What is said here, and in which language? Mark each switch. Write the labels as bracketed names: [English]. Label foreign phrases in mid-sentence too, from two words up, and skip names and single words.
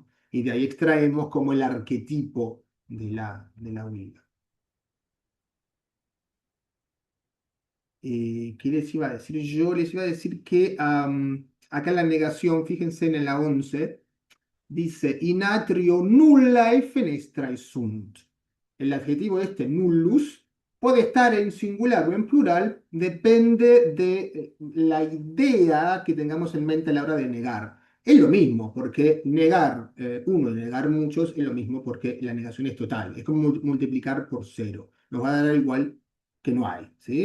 [Spanish] Y de ahí extraemos como el arquetipo de la huila. ¿Qué les iba a decir? Yo les iba a decir que acá en la negación, fíjense en la 11, dice [Latin] in atrio nullae fenestrae sunt. [Spanish] El adjetivo este, nullus, puede estar en singular o en plural, depende de la idea que tengamos en mente a la hora de negar. Es lo mismo, porque negar uno y negar muchos es lo mismo porque la negación es total. Es como multiplicar por cero. Nos va a dar igual que no hay, ¿sí?